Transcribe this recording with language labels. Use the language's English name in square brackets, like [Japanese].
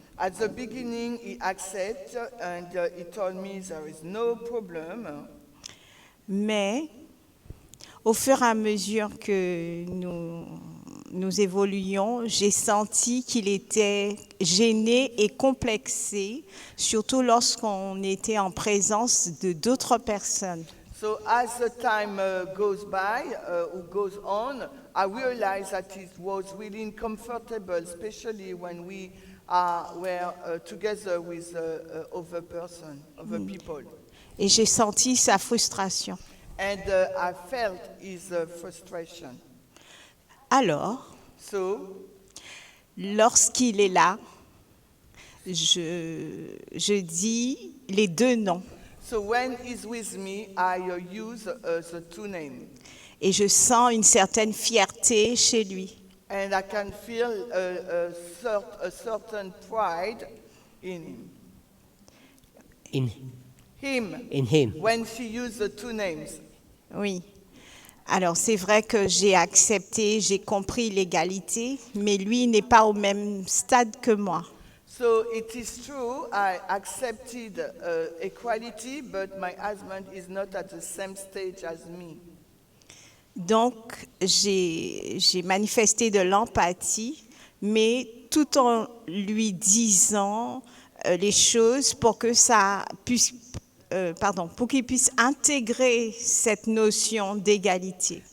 [English] At the beginning, he accepted and he told me there is no problem. [French] Mais au fur et à mesure que nous évoluions, j'ai senti qu'il était gêné et complexé, surtout lorsqu'on était en présence de d'autres personnes. [English] So as the time goes by, or goes on, I realized that it was really uncomfortable, especially when we were together with other person, other people. [French] Et j'ai senti sa frustration. [English] And I felt his frustration. [French] Alors, [English] So, [French] lorsqu'il est là, je dis les deux noms. [English] so when he's with me, I use the two names. [French] Et je sens une certaine fierté chez lui. [English] And I can feel a certain pride in him. In him. When she used the two names. [French] Oui. Alors, c'est vrai que j'ai accepté, j'ai compris l'égalité, mais lui n'est pas au même stade que moi. [English] So it is true, I accepted equality, but my husband is not at the same stage as me. [French] Donc, j'ai manifesté de l'empathie, mais tout en lui disant les choses pour que ça puisse, pour qu'il puisse intégrer cette notion d'égalité.